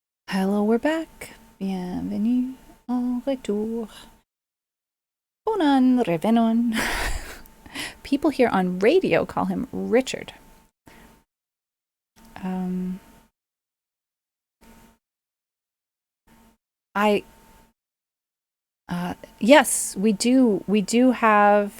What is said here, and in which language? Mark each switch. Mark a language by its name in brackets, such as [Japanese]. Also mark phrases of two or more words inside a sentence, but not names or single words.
[English] Hello, we're back. [French] Bienvenue en retour. [Esperanto] Bonan revenon. [English] People here on radio call him Richard. Yes, we do. We do have.